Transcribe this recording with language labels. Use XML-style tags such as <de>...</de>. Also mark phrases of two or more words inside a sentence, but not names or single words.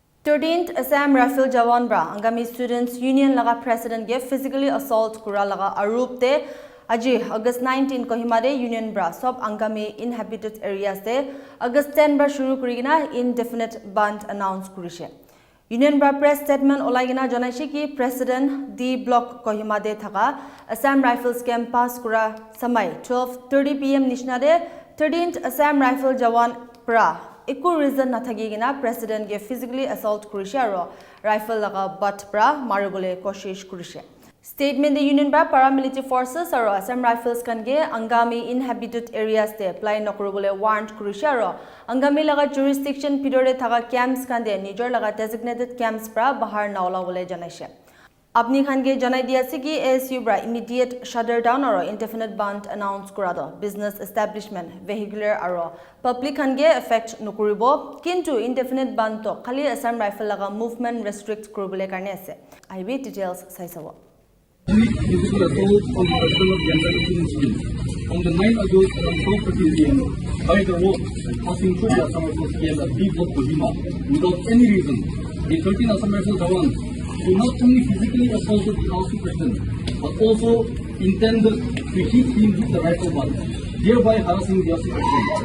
<nag>13th Assam Rifle Jawan Bra Angami Students Union laga President ge</nag> <en>physically assault</en> <nag>kura laga arup te Aji August 19 Kohima de Union Bra sob Angami</nag> <en>inhabited areas</en> <nag>de August 10 Bra shuru kurigina</nag> <en>indefinite ban announce</en> <nag>kurishe. Union Bra</nag> <en>press statement</en> <nag>olagina janaishi ki President D Block Kohima de thaka Assam Rifles camp pass kura samai 12:30 PM nishna de 13th Assam Rifle Jawan Bra Eku reason nathagigina President ge</nag> <en>physically assault</en> <nag>kurishe aro rifle laga butt bra maribole koshish kurishe. Statement the Union Bra</nag> <en>Paramilitary forces</en> <nag>aro Assam Rifles kan ge Angami</nag> <en>inhabited areas</en> <nag>te apply nokurubole warrant kurishe aro Angami laga jurisdiction pidore thaga camps kan de nijor laga</nag> <en>designated camps</en> <nag>bra bahar naola bole janaishe. Apni khan ge janai diya ase ki ASU bra</nag> <en>immediate shutter down</en> <nag>aro</nag> <en>indefinite ban announce</en> <nag>kurado</nag> <en>business establishment vehicular</en> <nag>aro public khan ge effect nukuribo kintu</nag> <en>indefinite ban</en> <nag>to khali Assam Rifle laga</nag> <en>movement restrict</en> <nag>kuribole karne ase</nag> <en>IB details</en> <nag>saisabo</nag> <en>On the 9th August around 12:30 PM, by the road passing through the Assam Rifles camp at B Block Kohima, without any reason, the 13 Assam Rifles Jawans who not only physically assaulted the House President, but also intended to hit him with the rifle butt, thereby harassing the House President.</en>